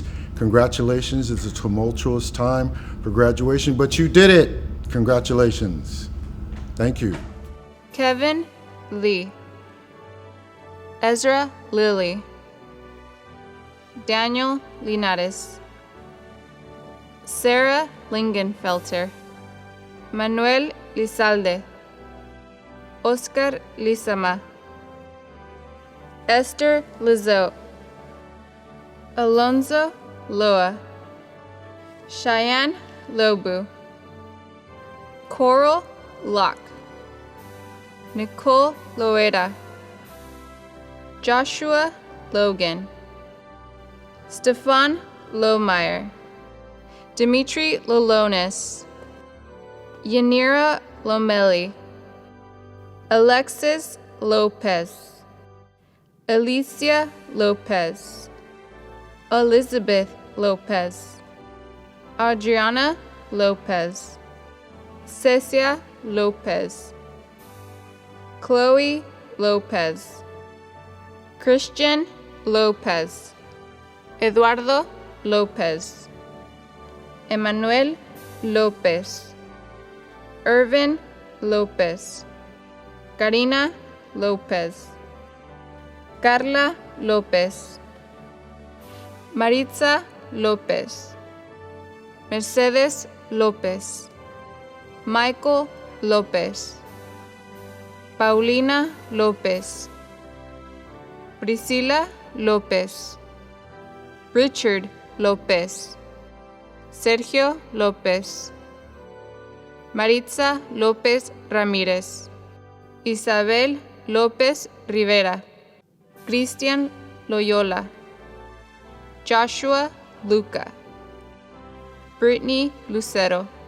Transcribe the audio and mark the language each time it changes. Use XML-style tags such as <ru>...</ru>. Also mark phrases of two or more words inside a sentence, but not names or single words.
<en>Congratulations, it's a tumultuous time for graduation, but you did it. Congratulations. Thank you. Kevin Lee, Ezra Lilly, Daniel Linares, Sarah Lingenfelter, Manuel Lizalde, Oscar Lizama, Esther Lizzo, Alonzo Loa, Cheyenne Lobu, Coral Locke, Nicole Loera, Joshua Logan, Stefan Lohmeyer, Dimitri Lolonis, Yanira Lomeli, Alexis Lopez, Alicia Lopez, Elizabeth Lopez, Adriana Lopez, Cecia Lopez, Chloe Lopez, Christian Lopez, Eduardo Lopez, Emmanuel Lopez, Irvin Lopez, Karina Lopez, Carla Lopez, Maritza Lopez, Mercedes Lopez, Michael Lopez, Paulina Lopez, Priscila Lopez, Richard Lopez, Sergio Lopez, Maritza López Ramírez, Isabel López Rivera, Cristian Loyola, Joshua Luca, Brittany Lucero,</en>